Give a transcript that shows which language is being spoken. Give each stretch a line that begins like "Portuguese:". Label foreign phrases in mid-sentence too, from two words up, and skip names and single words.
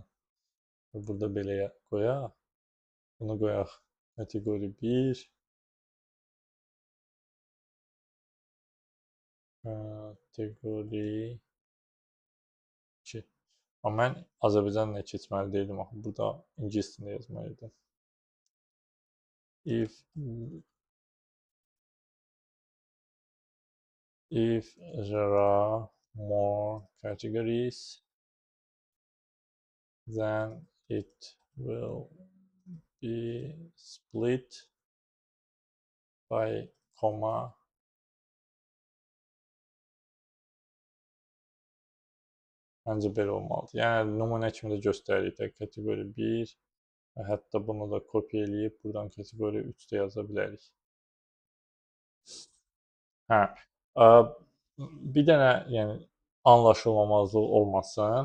Azerbaijani: Burada belə qoyaq. Bunu qoyaq kateqoriya 1. Kateqoriya 2. Amma mən Azərbaycan dilində keçməli deyildim. Burada ingilis dilində yazmalıydım.
English: If there are more categories, then it will be split by comma.
Azerbaijani: Məncə belə olmalıdır. Yəni nümunə kimi də göstəririk də kateqoriya 1 və hətta bunu da kopya eləyib buradan kateqoriya 3 də yaza bilərik. Bir dənə yəni anlaşılmamazlıq olmasın.